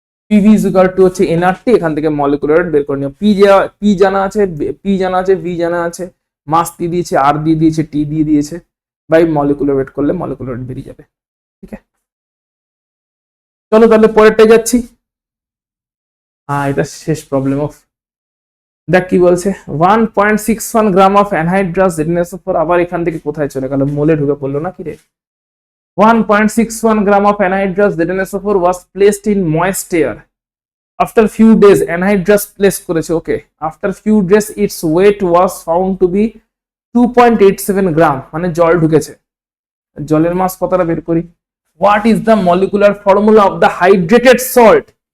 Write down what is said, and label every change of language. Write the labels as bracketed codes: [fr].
[bn] PV is equal to হচ্ছে nRT, এখান থেকে মলিকুলার ওয়েট বের করে নিও। পি জানা আছে, ভি জানা আছে, মাস দিয়ে দিয়েছে, আর দিয়ে দিয়েছে, টি দিয়ে দিয়েছে, বাই মলিকুলার ওয়েট করলে মলিকুলার ওয়েট বেরিয়ে যাবে। ঠিক আছে, চলো তাহলে পরেরটাই যাচ্ছি। এটা শেষ প্রবলেম অফ, দেখ কি বলছে, 1.61 গ্রাম অফ অ্যানহাইড্রাস ZnSO4, আবার এখান থেকে কোথায় চলে গেল, মোলে ঢুকে পড়লো না কি রে। [en] 1.61 gram of anhydrous ZnSO4 was placed in moist air. After few days anhydrous [bn] place করেছে, [en] okay, after few days its weight was found to be 2.87 gram, [bn] মানে জল ঢুকেছে। জলের মাস কতটা বের করি, [en] What is the molecular formula of the hydrated salt.